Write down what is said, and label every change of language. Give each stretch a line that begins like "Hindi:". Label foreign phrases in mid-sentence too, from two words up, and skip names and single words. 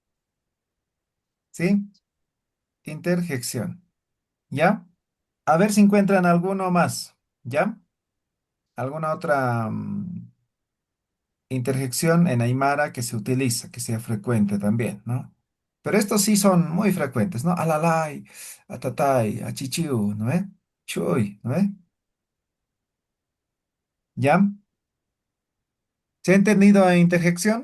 Spanish: ¿Sí? Interjección. ¿Ya? A ver si encuentran alguno más. ¿Ya? ¿Alguna otra interjección en Aymara que se utiliza, que sea frecuente también, ¿no? Pero estos sí son muy frecuentes, ¿no?
Aymara: Alalay, atatay, achichiu, ¿no ve?
Spanish: Chuy, ¿no ve? ¿Ya? ¿Se ha entendido la interjección?